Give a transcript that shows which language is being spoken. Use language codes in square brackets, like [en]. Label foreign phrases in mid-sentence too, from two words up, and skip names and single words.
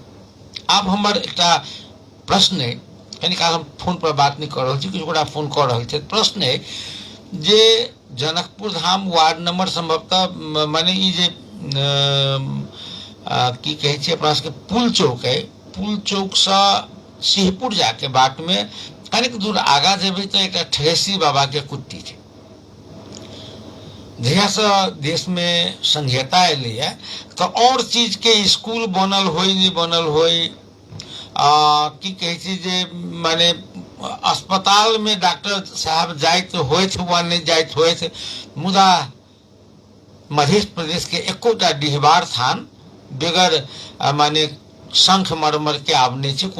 [mai] आब हमर एकटा प्रश्न है, कनी काल हम फोन पर बात नहीं कर रहा छी, किछु गोटा फोन कर रहे थे। प्रश्न है जे जनकपुर धाम वार्ड नंबर संभवतः माने ई जे की कहे छै अपना सबके पुल चौक है, पुल चौक से सिंहपुर जाके बाट में कनिक दूर आगा जेबे तो एक ठेसी बाबा के कुट्टी है। जहिया से देश में संघीयता एले है तो और चीज के स्कूल बनल होई नहीं बनल होई, की कहे छी जे माने अस्पताल में डॉक्टर साहब जाइत होइत वा नहीं जाइत होइत, मुदा मध्य प्रदेश के एकोटा डिहबार थान बेगर माने शंख मरमर के आब नहीं छै।